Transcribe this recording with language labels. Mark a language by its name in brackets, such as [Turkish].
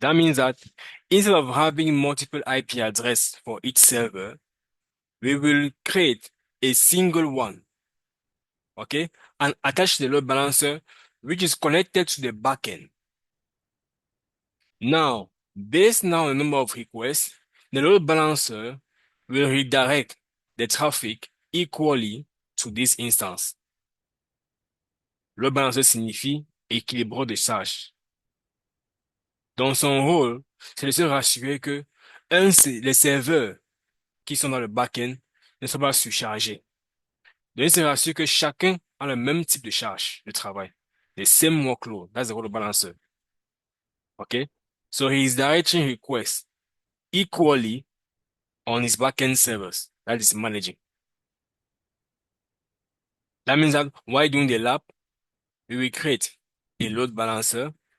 [English] That means that instead of having multiple IP address for each server, we will create a single one, okay, and attach the load balancer, which is connected to the backend. Now, based now on the number of requests, the load balancer will redirect the traffic equally to this instance. [French] Load balancer signifie équilibre de charge. Dans son rôle, c'est de se rassurer que les serveurs qui sont dans le backend ne sont pas surchargés. De se rassurer que chacun a le même type de charge de travail. [English] The same workload. That's the load balancer. Okay? So he is directing requests equally on his backend servers that is managing. That means that while doing the lab, we will create a load balancer.